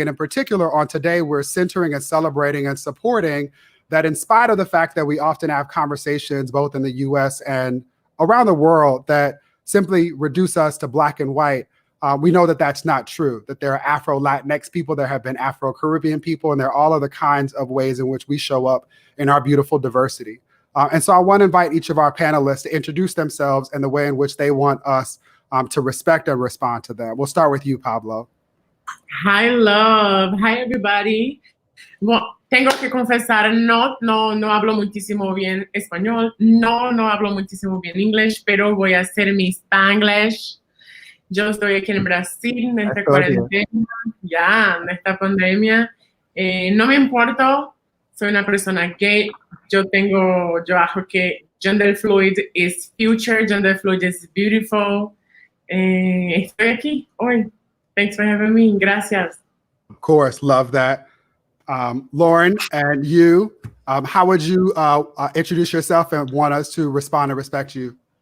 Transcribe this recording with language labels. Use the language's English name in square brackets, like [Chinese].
[English] And in particular, on today, we're centering and celebrating and supporting that in spite of the fact that we often have conversations both in the US and around the world that simply reduce us to black and white, we know that that's not true, that there are Afro-Latinx people, there have been Afro-Caribbean people, and there are all other kinds of ways in which we show up in our beautiful diversity. And so I want to invite each of our panelists to introduce themselves and the way in which they want us to respect and respond to them. We'll start with you, Pabllo. Hi, love. Hi, everybody. [Spanish] Bueno, tengo que confesar, no hablo muchísimo bien español, no hablo muchísimo bien inglés, pero voy a hacer mi Spanglish. Yo estoy aquí en Brasil, en esta cuarentena, en esta pandemia. No me importo, soy una persona gay. Yo hago que [English] gender fluid is future, gender fluid is beautiful. [Spanish] Estoy aquí hoy. [English] Thanks for having me. [Spanish] Gracias. [English] Of course, love that. Lauren, and you, how would you introduce yourself and want us to respond and respect you?